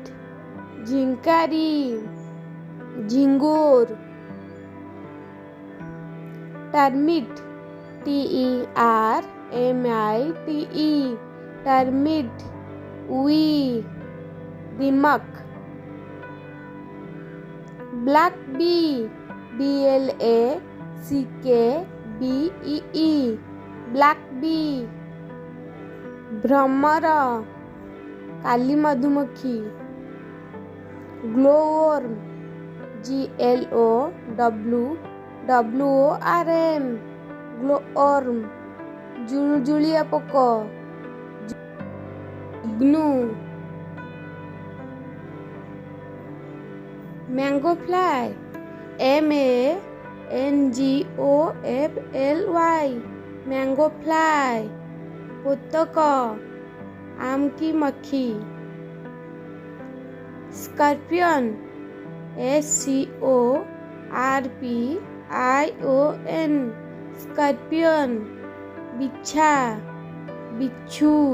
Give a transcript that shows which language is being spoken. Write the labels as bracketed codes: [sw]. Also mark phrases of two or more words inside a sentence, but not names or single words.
[or] ଝିଙ୍କାରି, ଝିଙ୍ଗୁର. [en] termite, TERMITE, termite. [or] ଉଇ, ଦିମକ. [en] black bee, BLACKBEE, black bee. [or] ଭ୍ରମର, କାଲି ମଧୁମକ୍ଷୀ. [en] glowworm, GLOWWORM, glowworm. [or] ଜୁଳୁଜୁଳିଆ ପୋକ, ଗ୍ନୁ. [en] mango fly, MANGOFLY, mango fly. [or] ପୋତକ, [hi] आम की मक्खी. [en] स्कॉर्पियन, SCORPION, स्कॉर्पियन. [hi] बिच्छा, बिच्छू.